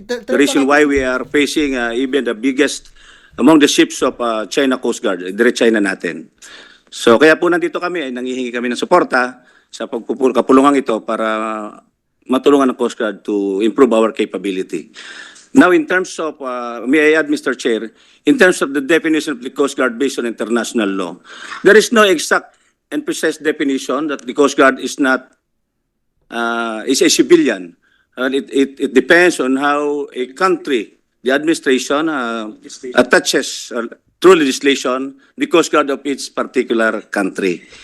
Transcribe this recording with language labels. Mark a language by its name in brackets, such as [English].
[English] The reason why we are facing even the biggest among the ships of China Coast Guard, direct China natin. [Filipino] So kaya po nandito kami, ay nangihingi kami ng suporta sa kapulungan ito para matulungan ng Coast Guard [English] to improve our capability. Now, in terms of, may I add, Mr. Chair, in terms of the definition of the Coast Guard based on international law, there is no exact and precise definition that the Coast Guard is not, is a civilian. It depends on how a country, the administration, attaches through legislation the Coast Guard of its particular country.